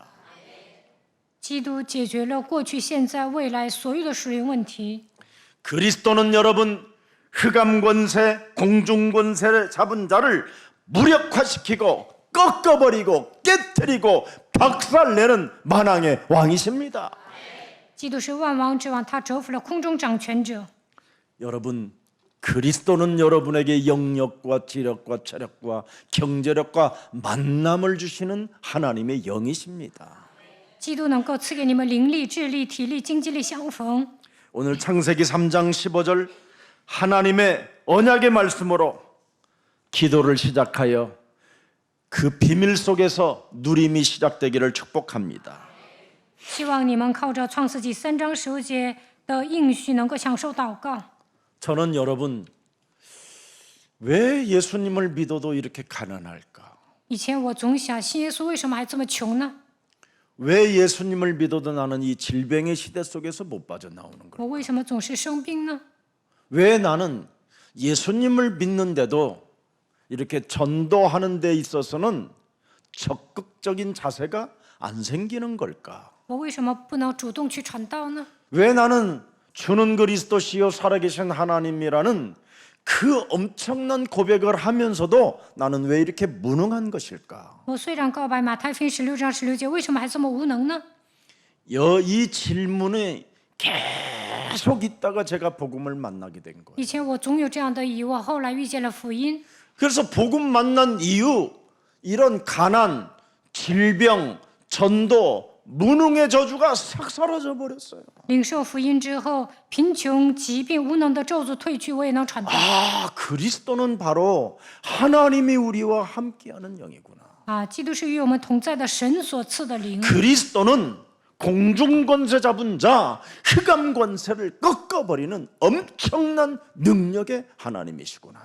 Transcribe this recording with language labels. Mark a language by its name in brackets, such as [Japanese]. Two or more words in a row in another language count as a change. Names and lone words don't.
[Chinese] 基督解决了过去、现在、未来所有的属灵问题。 [Korean] 그리스도는 여러분 흑암 권세, 공중 권세를 잡은 자를 무력화시키고 꺾어버리고 깨뜨리고 박살내는 만왕의 왕이십니다. [Chinese] 基督是万王之王，他折服了空中掌权者。 [Korean] 여러분 그리스도는 여러분에게 영력과 지력과 체력과 경제력과 만남을 주시는 하나님의 영이십니다. [Chinese] 基督能够赐给你们灵力、智力、体力、经济力相逢。 [Korean] 오늘 창세기 3장 15절 하나님의 언약의 말씀으로 기도를 시작하여 그 비밀 속에서 누림이 시작되기를 축복합니다. [Chinese] 希望你们靠着创世纪3章15节的应许，能够享受祷告。 [Korean] 저는 여러분 왜 예수님을 믿어도 이렇게 가난할까? [Chinese] 以前我总想，信耶稣为什么还这么穷呢？ [Korean] 왜 예수님을 믿어도 나는 이 질병의 시대 속에서 못 빠져나오는 거야? [Chinese] 我为什么总是生病呢？ [Korean] 왜 나는 예수님을 믿는데도 이렇게 전도하는 데 있어서는 적극적인 자세가 안 생기는 걸까? [Chinese] 我为什么不能主动去传道呢？ [Korean] 왜 나는 주는 그리스도시요 살아계신 하나님이라는 그 엄청난 고백을 하면서도 나는 왜 이렇게 무능한 것일까? [Chinese] 我虽然告白马太福音16章16节，为什么还这么无能呢？ [Korean] 이 질문이 계속 있다가 제가 복음을 만나게 된 거예요. [Chinese] 以前我总有这样的疑惑，后来遇见了福音。 [Korean] 그래서 복음 만난 이유 이런 가난, 질병, 전도, 무능의 저주가 싹 사라져 버렸어요. [Chinese] 领受福音之后，贫穷、疾病、无能的咒诅退去，我也能传道。 [Korean] 아, 그리스도는 바로 하나님이 우리와 함께하는 영이구나. [Chinese] 啊，基督是与我们同在的神所赐的灵。 [Korean] 그리스도는 공중 권세 잡은 자, 흑암 권세를 꺾어버리는 엄청난 능력의 하나님이시구나.